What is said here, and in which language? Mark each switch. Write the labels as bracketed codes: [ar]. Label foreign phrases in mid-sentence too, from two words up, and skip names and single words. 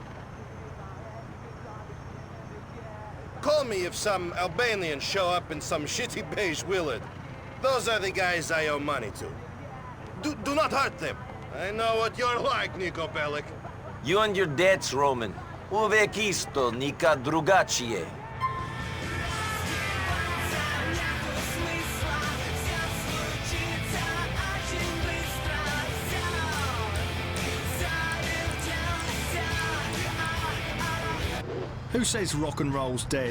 [en] Call me if some Albanians show up in some shitty beige Willard. Those are the guys I owe money to. Do not hurt them. I know what you're like, Niko Bellic. You and your debts, Roman. [sr] Uvek isto, nikad drugačije. [en] Who says rock and roll's dead?